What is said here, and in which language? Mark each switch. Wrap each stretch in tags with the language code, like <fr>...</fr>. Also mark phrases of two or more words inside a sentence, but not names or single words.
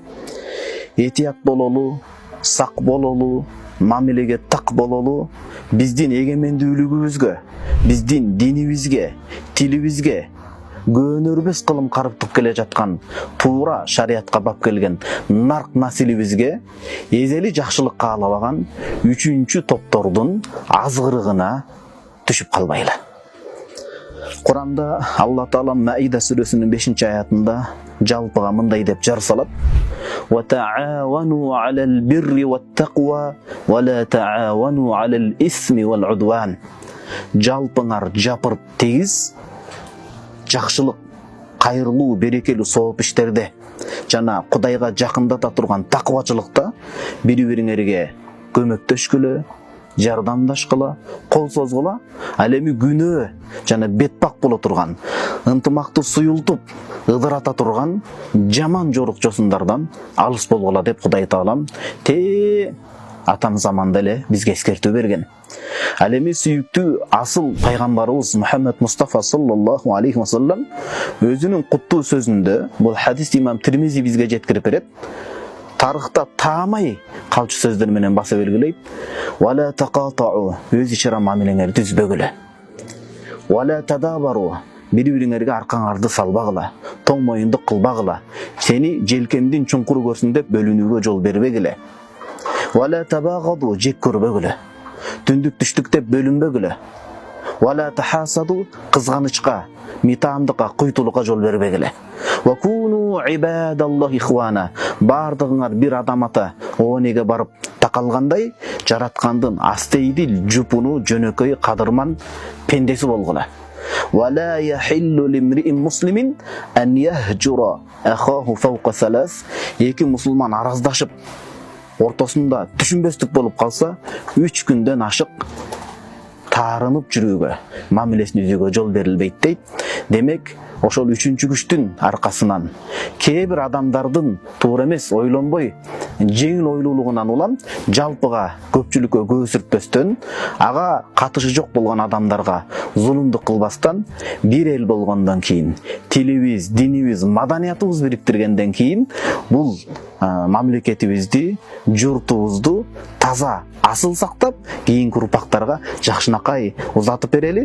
<ky>Этият бололу, сак бололу, мамилеге так бололу, биздин эгемендүүлүгүбүзгө, биздин динибизге, тилибизге көөнөрбөс кылым карыптык келе жаткан туура шариятка бап келген нарк насилибизге эзели жакшылык каалабаган үчүнчү топтордун азгырыгына түшүп калбайлы. Куранда Алла Таала Маида сүрөсүнүн 5-аятында жалпыга мындай деп жар салат:</ky> <ar>"وتعاونوا على البر والتقوى ولا تعاونوا على الإثم والعدوان."</ar> <ky>Жалпыңар жапырып тегиз, жакшылык, кайырлуу, берекелүү сооп иштерде жана Кудайга жакындата турган таквачылыкта бири-бириңерге көмөктөшкүлө, жардамдашкыла, кол созгула, ал эми күнөө жана бетпак боло турган, ынтымакты суюлтуп, ыдырата турган жаман жорук жосундардан алыс болгула деп Кудай Таалам атам заманда эле бизге эскертүү берген. Ал эми сүйүктүү асыл пайгамбарыбыз Мухаммед Мустафа</ky> <ar>صلى الله عليه وسلم</ar> <ky>өзүнүн куттуу сөзүндө, бул хадис имам Тирмизи бизге жеткирип берет, тарыхта таамай калчу сөздөр менен баса белгилейт:</ky> <ar>"ولا تقاطعوا",</ar> <ky>өз ичара мамилеңерди үзбөгүлө.</ky> <ar>"ولا تدابروا",</ar> <ky>бири-бириңерге аркаңарды салбагыла, тоң моюндук кылбагыла, сени желкемдин чуңкуру көрсүн деп бөлүнүүгө жол бербегиле.</ky> <ar>"ولا تباغضوا",</ar> <ky>жек көрбөгүлө, түндүк түштүк деп бөлүнбөгүлө.</ky> <ar>"ولا تحاسدوا",</ar> <ky>кызганычка, митаамдыкка, куйтулукка жол бербегиле.</ky> <ar>"وكونوا عباد الله إخوانا",</ar> <ky>бардыгыңар бир адам ата оонеге барып такалгандай, жараткандын астейдил, жупуну, жөнөкөй, кадырман пендеси болгула.</ky> <ar>"ولا يحل لامرئ مسلم أن يهجر أخاه فوق ثلاث",</ar> <ky>эки мусулман араздашып ортосунда түшүнбөстүк болуп калса, 3 күндөн ашык таарынып жүрүүгө, мамилесин үзүүгө жол берилбейт дейт. Демек, ошол үчүнчү күчтүн аркасынан кээ бир адамдардын туура эмес, ойлонбой, жеңил ойлуулугунан улам жалпыга, көпчүлүккө көз сүртпөстөн, ага катышы жок болгон адамдарга зулумдук кылбастан, бир эл болгондон кийин, тилибиз, динибиз, маданиятыбыз бириктиргенден кийин, бул мамлекетибизди, журтубузду таза, асыл сактап, кийинки урпактарга жакшынакай узатып берели.</ky>